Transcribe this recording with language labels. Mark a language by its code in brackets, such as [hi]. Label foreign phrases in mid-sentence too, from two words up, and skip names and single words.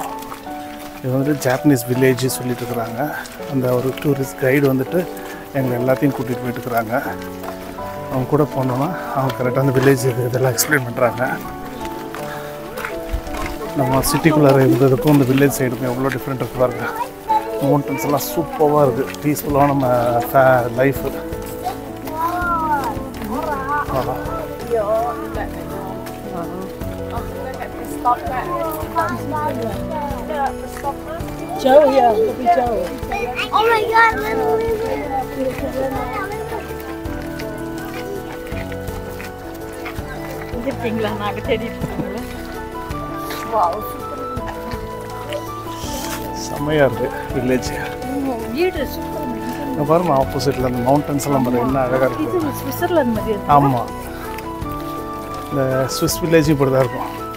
[ta] இது [en] Japanese village [ta] சொல்லிட்டு இருக்கிறாங்க. அந்த ஒரு [en] tourist guide [ta] எங்களை எல்லாத்தையும் கூட்டிகிட்டு போயிட்டுருக்குறாங்க. அவங்க கூட போனோன்னா அவங்க கரெக்டாக அந்த வில்லேஜ் இதெல்லாம் எக்ஸ்பிளைன் பண்ணுறாங்க. நம்ம சிட்டிக்குள்ளார இருந்ததுக்கும் இந்த [en] village side [ta] எவ்வளோ டிஃப்ரெண்ட் இருக்குது பாருங்க. மவுண்டன்ஸ் எல்லாம் சூப்பராக இருக்குது. பீஸ்ஃபுல்லாக நம்ம லைஃபு. [id] Jauh ya, lebih jauh. [en] Oh my god, little. [ms] Ini tinggal nak jadi. Wow, [ta] செம்மையாக இருக்குது வில்லேஜ். வீடு சூப்பர். பாருங்க, ஆப்போசிட்டில் அந்த மவுண்டன்ஸ் எல்லாம் பாருங்க, என்ன அழகாக இருக்குது. இது சுவிட்சர்லாந்து மாதிரி இருக்கு. ஆமாம், இந்த [en] Swiss village [ta] இப்படி தான் இருக்கும்.